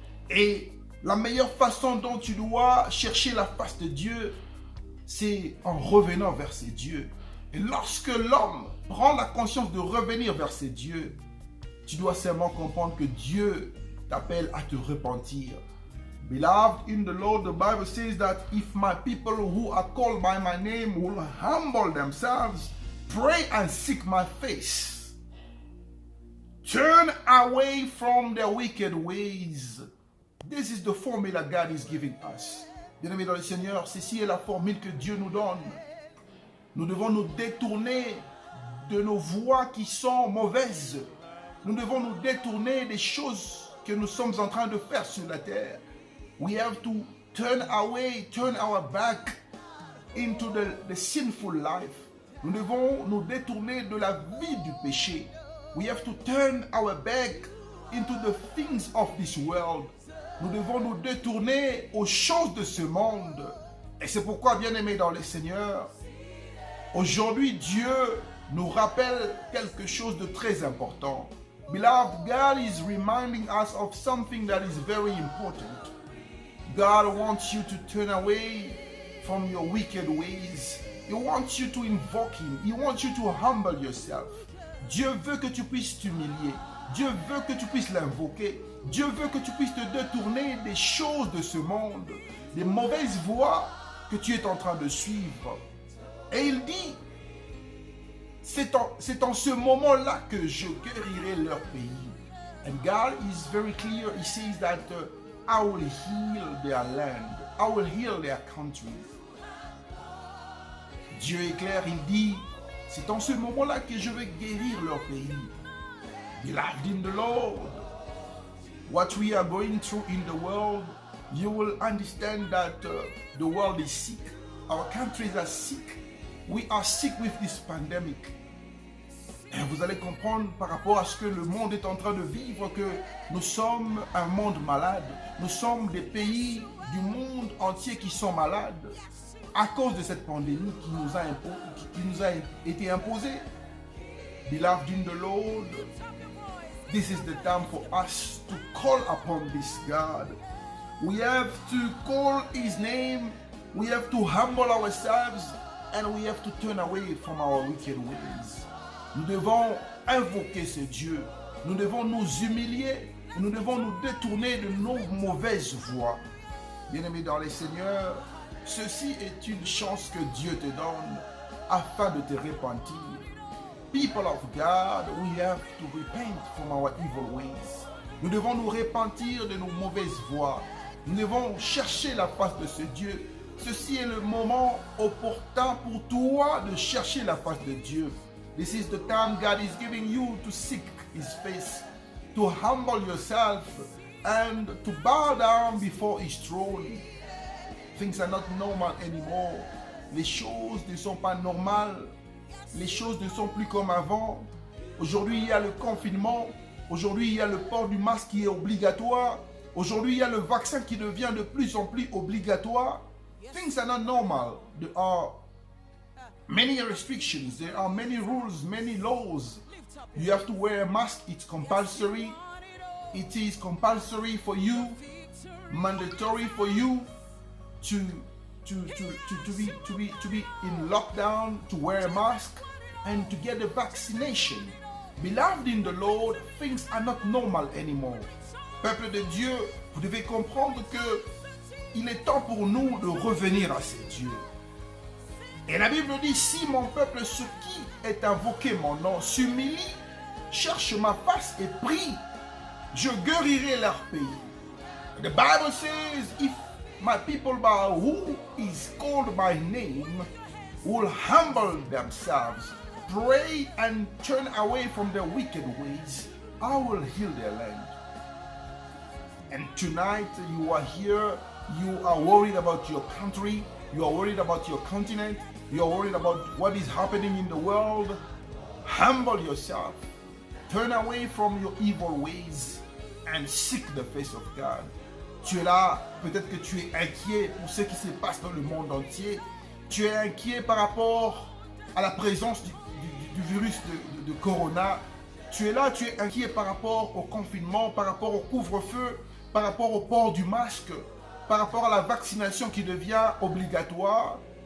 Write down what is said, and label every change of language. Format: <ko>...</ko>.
<fr>Et la meilleure façon dont tu dois chercher la face de Dieu, c'est en revenant vers ces dieux. Et lorsque l'homme prend la conscience de revenir vers ces dieux, tu dois seulement comprendre que Dieu t'appelle à te repentir.</fr> <en>Beloved in the Lord, the Bible says that if my people who are called by my name will humble themselves, pray and seek my face, turn away from their wicked ways. This is the formula God is giving us.</en> <fr>Bien-aimés dans le Seigneur, ceci est la formule que Dieu nous donne. Nous devons nous détourner de nos voies qui sont mauvaises. Nous devons nous détourner des choses que nous sommes en train de faire sur la terre.</fr> <en>We have to turn away, turn our back into the sinful life.</en> <fr>Nous devons nous détourner de la vie du péché.</fr> <en>We have to turn our back into the things of this world.</en> <fr>Nous devons nous détourner aux choses de ce monde. Et c'est pourquoi, bien-aimés dans le Seigneur, aujourd'hui, Dieu nous rappelle quelque chose de très important.</fr> <en>Beloved, God is reminding us of something that is very important. God wants you to turn away from your wicked ways. He wants you to invoke Him. He wants you to humble yourself.</en> <fr>Dieu veut que tu puisses t'humilier. Dieu veut que tu puisses l'invoquer. Dieu veut que tu puisses te détourner des choses de ce monde, des mauvaises voies que tu es en train de suivre. Et il dit, c'est en ce moment-là que je guérirai leur pays.</fr> <en>And God is very clear. He says that I will heal their land. I will heal their country.</en> <fr>Dieu est clair, il dit, c'est en ce moment-là que je vais guérir leur pays.</fr> <en>Beloved in the Lord, what we are going through in the world, you will understand that the world is sick. Our countries are sick. We are sick with this pandemic.</en> <fr>Et vous allez comprendre par rapport à ce que le monde est en train de vivre que nous sommes un monde malade. Nous sommes des pays du monde entier qui sont malades à cause de cette pandémie qui nous a été imposée.</fr> <en>Beloved in the Lord, this is the time for us to call upon this God. We have to call His name. We have to humble ourselves and we have to turn away from our wicked ways.</en> <fr>Nous devons invoquer ce Dieu. Nous devons nous humilier. Nous devons nous détourner de nos mauvaises voies. Bien-aimés dans les Seigneurs, ceci est une chance que Dieu te donne afin de te repentir.</fr> <en>People of God, we have to repent from our evil ways.</en> <fr>Nous devons nous repentir de nos mauvaises voies. Nous devons chercher la face de ce Dieu. Ceci est le moment opportun pour toi de chercher la face de Dieu.</fr> <en>This is the time God is giving you to seek His face, to humble yourself and to bow down before His throne. Things are not normal anymore.</en> <fr>Les choses ne sont pas normales. Les choses ne sont plus comme avant. Aujourd'hui, il y a le confinement. Aujourd'hui, il y a le port du masque qui est obligatoire. Aujourd'hui, il y a le vaccin qui devient de plus en plus obligatoire.</fr> <en>Things are not normal. There are many restrictions. There are many rules, many laws. You have to wear a mask. It's compulsory. It is compulsory for you, mandatory for you to be in lockdown, to wear a mask, and to get the vaccination. Beloved in the Lord, things are not normal anymore.</en> <fr>Peuple de Dieu, vous devez comprendre que il est temps pour nous de revenir à ces dieux. Et la Bible dit, si mon peuple sur qui est invoqué mon nom s'humilie, cherche ma face et prie, je guérirai leur pays.</fr> <en>The Bible says, if my people by who is called by name will humble themselves, pray and turn away from their wicked ways, I will heal their land. And tonight you are here, you are worried about your country, you are worried about your continent, you are worried about what is happening in the world. Humble yourself, turn away from your evil ways and seek the face of God.</en> <fr>Tu es là, peut-être que tu es inquiet pour ce qui se passe dans le monde entier. Tu es inquiet par rapport à la présence du virus de Corona. Tu es là, tu es inquiet par rapport au confinement, par rapport au couvre-feu, par rapport au port du masque, par rapport à la vaccination qui devient obligatoire.</fr>